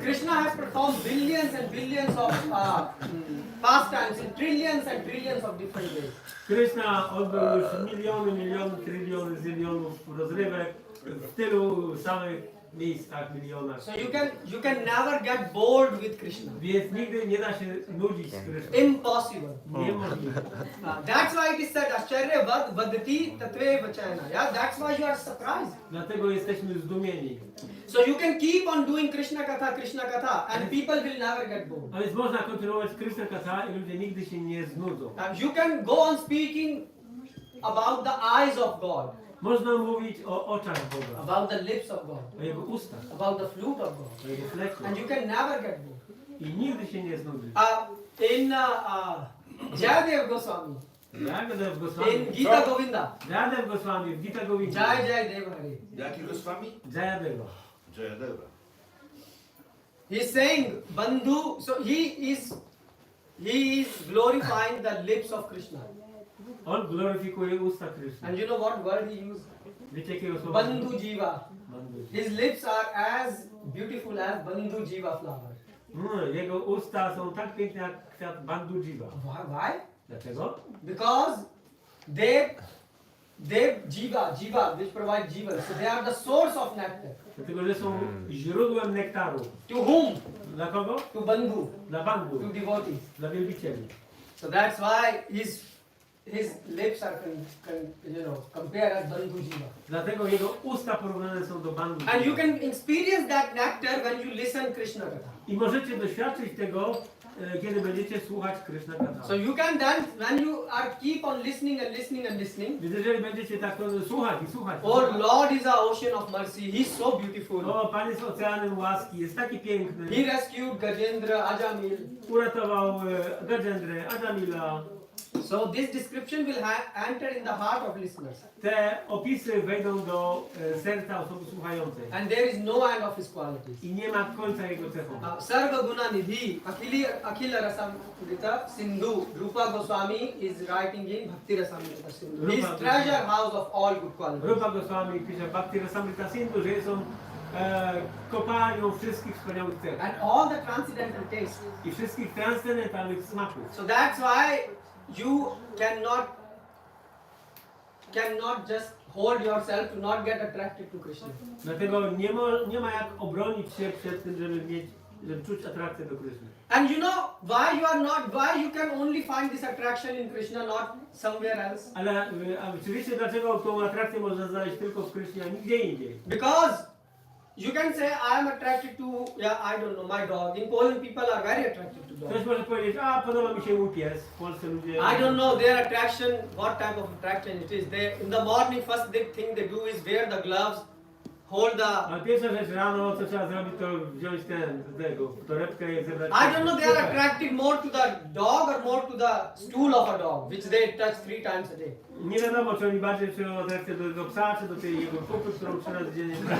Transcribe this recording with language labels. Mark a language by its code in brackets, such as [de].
[en] Krishna has performed billions and billions of pastimes in trillions and trillions of different ways. [pl] Krishna odbył już miliony, tryliony, zylionów rozrywek w tylu samych miejscach, milionach. [en] So you can never get bored with Krishna. [pl] Więc nigdy nie da się nudzić z Krishną. [en] Impossible. [pl] Niemożliwe. [en] That's why it is said [sa] Ashcharya vadati tatve vachana. [en] Yeah, that's why you are surprised. [pl] Dlatego jesteśmy zdumieni. [en] So you can keep on doing Krishna Katha, and people will never get bored. [pl] A więc można kontynuować Krishna Katha i ludzie nigdy się nie znudzą. [en] You can go on speaking about the eyes of God, [pl] Można mówić o oczach Boga, [en] about the lips of God, [pl] o Jego ustach, [en] about the flute of God, [pl] o Jego fleku. [en] and you can never get bored. [pl] I nigdy się nie znudzi. [en] In Jayadev Goswami, [pl] Jayadev Goswami, [en] in Gita Govinda, [pl] Jayadev Goswami w Gita Govinda. [en] Jai Dev Hare. [pl] Jakiego z wami? [en] Jayadeva. [pl] Jayadeva. [en] He is saying Bandhu, so he is glorifying the lips of Krishna. [pl] On gloryfikuje usta Krishna. [en] And you know what word he used? [pl] Wiecie jakiego słowa? [en] Bandhu Jiva. [pl] Bandhu. [en] His lips are as beautiful as Bandhu Jiva flower. [pl] Jego usta są tak piękne jak kwiat Bandhu Jiva. [en] Why? [pl] Dlaczego? [en] Because they jiva, which provide jiva. So they are the source of nectar. [pl] Dlatego, że są źródłem nektaru. [en] To whom? [pl] Dla kogo? [en] To Bandhu, [pl] Dla Bandhu, [en] to devotees. [pl] dla wielbicieli. [en] So that's why his lips are compared as Bandhu Jiva. [pl] Dlatego jego usta porównane są do Bandhu [en] And you [pl] Jiva. [en] can experience that nectar when you listen Krishna Katha. [pl] I możecie doświadczyć tego, kiedy będziecie słuchać Krishna Katha. [en] So you can then, when you are keep on listening and listening and listening. [pl] Więc jeżeli będziecie tak słuchać i słuchać. [en] Oh Lord is an ocean of mercy. He's so beautiful. [pl] O, Pan jest oceanem łaski, jest taki piękny. [en] He rescued Gajendra, Ajamil. [pl] Uratował Gajendrę, Ajamila. [en] So this description will enter in the heart of listeners. [pl] Te opisy wejdą do serca osoby słuchającej. [en] And there is no end of his qualities. [pl] I nie ma końca jego cechom. [sa] Sarva Guna Nidhi, Akhila Rasamrita Sindhu, [en] Rupa Goswami is writing in Bhakti Rasamrita Sindhu. His treasure house of all good qualities. [pl] Rupa Goswami pisze Bhakti Rasamrita Sindhu, że są kopalnią wszystkich wspaniałych cech. [en] And all the transcendental tastes. [pl] I wszystkich transcendentalnych smaków. [en] So that's why you cannot just hold yourself to not get attracted to Krishna. [pl] Dlatego nie ma jak obronić się przed tym, żeby czuć atrakcję do Kryszny. [en] And you know why you can only find this attraction in Krishna, not somewhere else? [pl] Ale oczywiście dlaczego tą atrakcję można znaleźć tylko w Krysznie, a nigdzie indziej? [en] Because you can say I am attracted to, I don't know, my dog. In Poland people are very attracted to dogs. [pl] Ktoś może powiedzieć, a podoba mi się mój pies. W Polsce ludzie... [en] I don't know their attraction, what type of attraction it is. They, in the morning, first thing they do is wear the gloves, hold the... [pl] Ale pierwsza rzecz rano, co trzeba zrobić, to wziąć torebkę i zebrać... [en] I don't know, they are attracted more to the dog or more to the stool of a dog, which they touch 3 times a day. [pl] Nie wiadomo, czy oni bardziej czują atrakcję do tego psa, czy do tej jego kupy, którą 3 razy dziennie...